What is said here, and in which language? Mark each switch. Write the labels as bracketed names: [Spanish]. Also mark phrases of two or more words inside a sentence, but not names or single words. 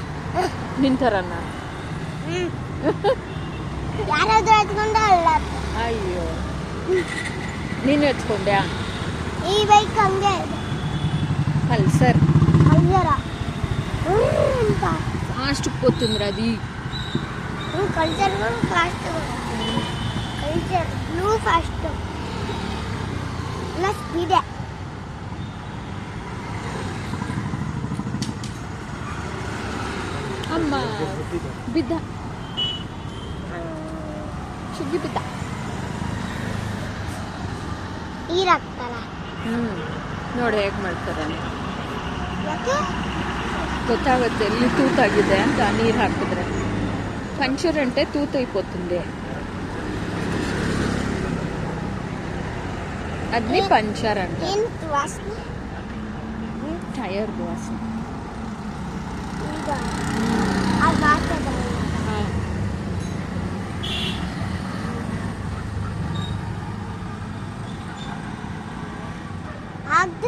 [Kannada] ನಿಂತರನ್ನ ಯಾರಾದ್ರೂ ಎತ್ಕೊಂಡ್ರೆ ಅಲ್ಲತ್ತೆ ಅಯ್ಯೋ ನೀನು ಎತ್ಕೊಂಡ್ಯಾ ಈ ಬೈಕ್ ಹಂಗೆ ಪಲ್ಸರ್ ಅಯ್ಯರ ಅಂತ [Telugu] ಫಾಸ್ಟ್ పోతుంది అది [Kannada] ಕಲ್ಚರ್ ಫಾಸ್ಟ್ ಕಲ್ಚರ್ ಬ್ಲೂ ಫಾಸ್ಟ್ ಎಲ್ಲ ಸ್ಪೀಡೆ ಅಮ್ಮ ಬಿದ್ದ ಸುಗ್ಗಿ ಬಿದ್ದ ನೀರಾಕ್ತಾರ ನೋಡಿ ಹೇಗೆ ಮಾಡ್ತಾರೆ ಯಾಕೆ ಗೊತ್ತಾಗುತ್ತೆ ಎಲ್ಲಿ ತೂತಾಗಿದೆ ಅಂತ ನೀರು ಹಾಕಿದ್ರೆ ಪಂಚರ್ [Telugu] అంటే తూత అయిపోతుంది అది పంచర్ అంట [Kannada] ಏನು ವಾಸನೆ ಟಯರ್ ವಾಸನೆ. ಈಗ ಅದು ಆಗ್ತದೆ. ಆದ್ರೆ